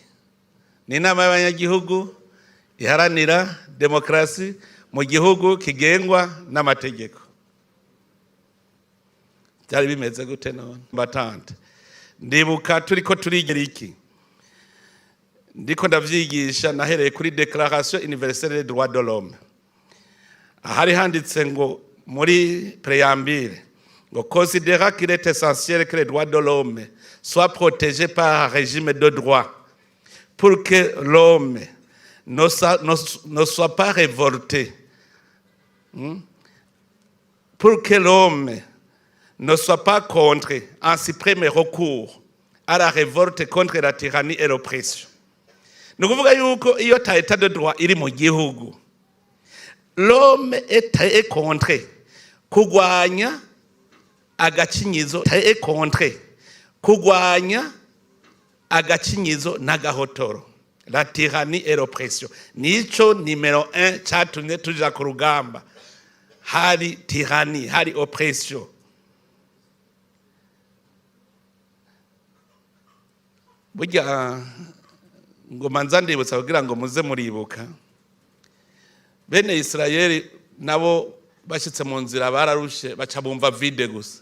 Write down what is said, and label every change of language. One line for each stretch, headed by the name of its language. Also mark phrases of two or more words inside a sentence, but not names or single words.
Rundi: Ni inama y'abanyagihugu iharanira demokrasi mu gihugu kigengwa n'amategeko. Byari bimeze gute none batante? Ndibuka turiko turigera iki, ndiko ndavyigisha nahereye kuri Déclaration universelle des droits de l'homme. Ahari handitse ngo muri préambule ngo
French: considéra qu'il est essentiel que les droits de l'homme soient protégés par un régime de droit pour que l'homme ne soit pas révolté, pour que l'homme ne soit pas contraint en si premier recours à la révolte contre la tyrannie et l'oppression.
Rundi: Nous kuvuga yuko iyo ta
French: état de droit
Rundi: iri mu gihugu,
French: l'homme est contraint
Rundi: kugwanya agacinyizo,
French: est contraint
Rundi: kugwanya agacinyizo n'agahotoro,
French: la tyrannie et l'oppression.
Rundi: Nico numéro 1 catumye tuja ku rugamba. Hari tyrannie, hari oppression. Burya ngo manza ndibutsa kugira ngo muze muribuka, bene Israeli nabo bashitse mu nzira bararushe, baca bumva vide gusa.